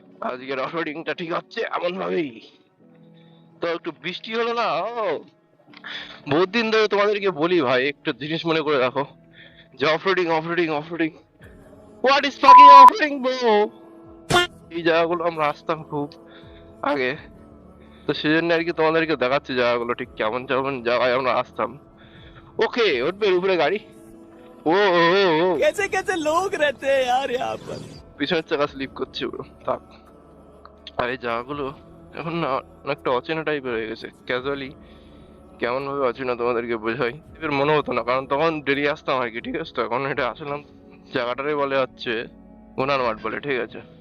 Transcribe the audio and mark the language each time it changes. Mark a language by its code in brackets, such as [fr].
[bn] আজকের অফরোডিংটা ঠিক হচ্ছে এমন ভাবেই। তো একটু বৃষ্টি হলো না, বহুত দিন ধরে তোমাদেরকে বলি ভাই একটু জিনিস মনে করে রাখো যে off-roading off-roading off-roading, [en] What is fucking offroading bro? [bn] এই জায়গাগুলো আমরা আসতাম খুব আগে, তো সেই জন্য আর কি তোমাদেরকে দেখাচ্ছি জায়গাগুলো ঠিক কেমন কেমন জায়গায় আমরা আসতাম। ওকে, উঠবে উপরে গাড়ি। ও ও ও ও, [hi] कैसे कैसे लोग रहते हैं यार यहाँ पर। [bn] পিছনের চাকা স্লিপ করছে পুরো, থাক। আর এই জায়গাগুলো এখন না অনেকটা অচেনা টাইপের হয়ে গেছে। ক্যাজুয়ালি কেমন ভাবে অচেনা তোমাদেরকে বোঝাই, এবার মনে হতো না, কারণ তখন ডেলি আসতাম আর কি, ঠিক আছে? তো এখন এটা আসলাম, জায়গাটারে বলে হচ্ছে গুনার মাঠ বলে, ঠিক আছে?